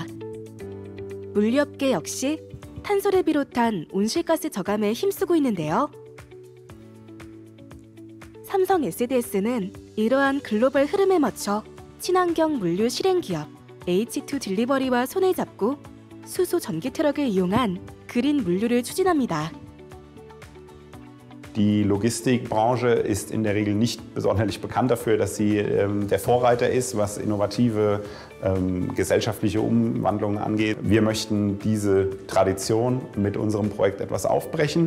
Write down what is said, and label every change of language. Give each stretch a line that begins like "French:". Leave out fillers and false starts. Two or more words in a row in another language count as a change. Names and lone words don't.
Korean: 물류업계 역시 탄소를 비롯한 온실가스 저감에 힘쓰고 있는데요. 삼성 SDS는 이러한 글로벌 흐름에 맞춰 친환경 물류 실행 기업 H2 딜리버리와 손을 잡고 수소 전기 트럭을 이용한 그린 물류를 추진합니다.
German: Die Logistikbranche ist in der Regel nicht besonders bekannt dafür, dass sie der Vorreiter ist, was innovative gesellschaftliche Umwandlungen angeht. Wir möchten diese Tradition mit unserem Projekt etwas aufbrechen.